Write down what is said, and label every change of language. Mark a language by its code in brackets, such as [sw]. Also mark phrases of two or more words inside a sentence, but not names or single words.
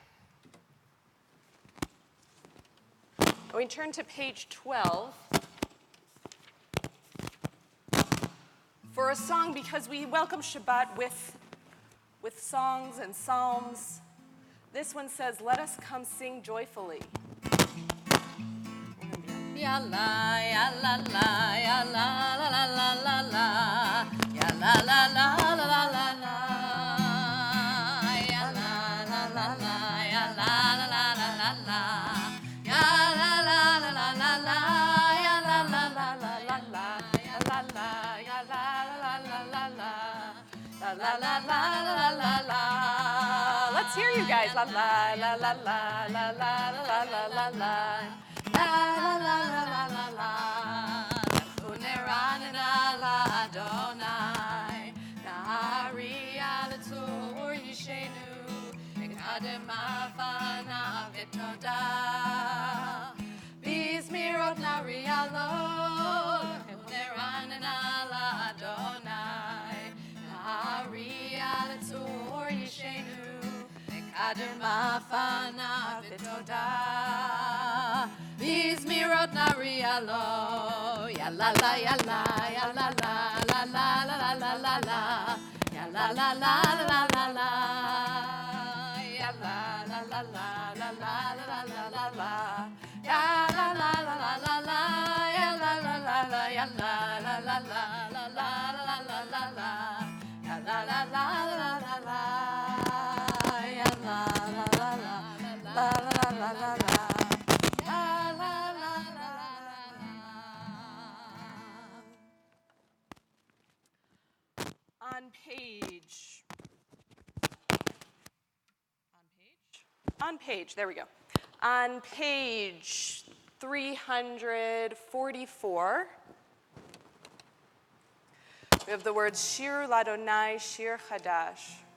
[en] We turn to page 12 for a song because we welcome Shabbat with songs and psalms. This one says, "Let us come sing joyfully." Ya la ya la la ya la la la la la la ya la la la la la la la ya la la la la ya la la la la la la ya la la la la la la ya la la la la la la ya la la ya la la la la la la la la la la la la. Let's hear you guys. La la la la la la la la la la la. La la la la la la la. [he] ונרננה ליהוה. נריעה לצור ישענו. נקדמה פניו בתודה. בזמרות נריע לו. ונרננה ליהוה. נריעה לצור ישענו. נקדמה פניו בתודה. בזמרות נריע לו, ya la la ya la ya la la la la la la la la la, ya la la la la la la, ya la la la la la la la la la la, ya la la la la la la, ya la la la la ya la la la la la la la la la la, ya la la la la la la, ya la la la la la la la la la. [en] On page, there we go. On page 344, we have the words [he] שיר ליהוה שיר חדש.